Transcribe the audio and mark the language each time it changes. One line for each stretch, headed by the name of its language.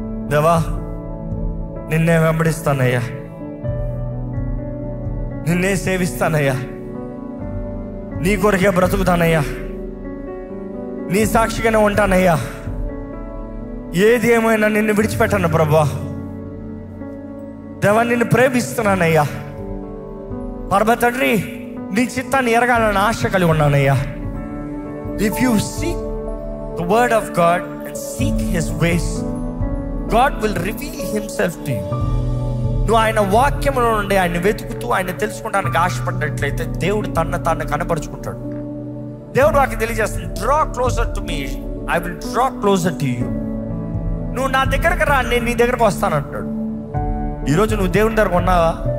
Telugu: దేవా, నిన్నే వెంబడిస్తానయ్యా, నిన్నే సేవిస్తానయ్యా, నీ కొరకే బ్రతుకుతానయ్యా, నీ సాక్షిగానే ఉంటానయ్యా, ఏది ఏమైనా నిన్ను విడిచిపెట్టాను ప్రభా. దేవా, నిన్ను ప్రేమిస్తున్నానయ్యా. పరమ తండ్రి, నీ చిత్తాన్ని ఎరగాలని ఆశ కలిగి ఉన్నానయ్యా.
English: If you seek the word of God and seek his ways, God will reveal himself to you.
Telugu: నువ్వు ఆయన వాక్యములో నుండి ఆయన వెతుకుతూ ఆయన తెలుసుకోవడానికి ఆశపడినట్లయితే దేవుడు తన్ను కనపరుచుకుంటాడు. దేవుడు నాకు తెలియజేస్తుంది,
English: Draw closer to me, I will draw closer to you.
Telugu: నువ్వు నా దగ్గరకు రా, నేను నీ దగ్గరకు వస్తానంటాడు. ఈరోజు నువ్వు దేవుని దగ్గరకు ఉన్నావా?